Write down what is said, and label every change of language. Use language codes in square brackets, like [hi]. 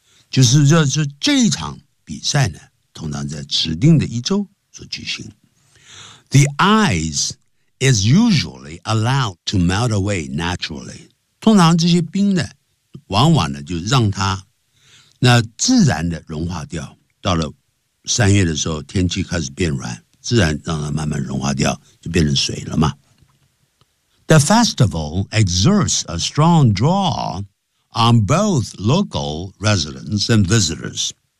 [zh] 就是说这一场比赛呢通常在指定的一周所举行。 [en] The ice is usually allowed to melt away naturally. [zh] 通常这些冰呢往往呢就让它那自然的融化掉到了三月的时候天气开始变软自然让它慢慢融化掉就变成水了嘛。 [en] The festival exerts a strong draw on both local residents and visitors.